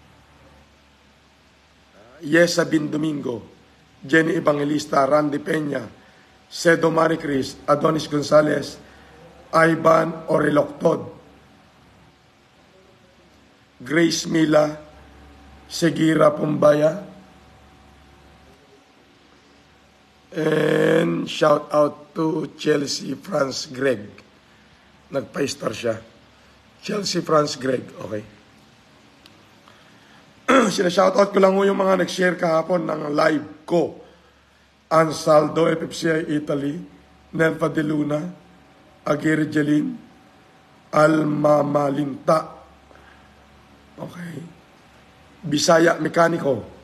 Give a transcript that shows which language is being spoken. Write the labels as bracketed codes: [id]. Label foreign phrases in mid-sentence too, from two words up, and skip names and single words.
[en] Yesa Bin Domingo, Jenny Evangelista, Randy Peña, Cedo Maricris, Adonis Gonzalez, Ivan Oreloctod, Grace Mila, Segira Pumbaya, and shout out to Chelsea France Greg. [tl] Nagpa-star siya. Chelsea France Greg, okay. Sinashoutout ko lang yung mga nag-share kahapon ng live ko. Ansaldo, FFCI Italy, Nelva de Luna, Aguirre Jelin, Alma Malinta, okay, Bisaya Mekaniko.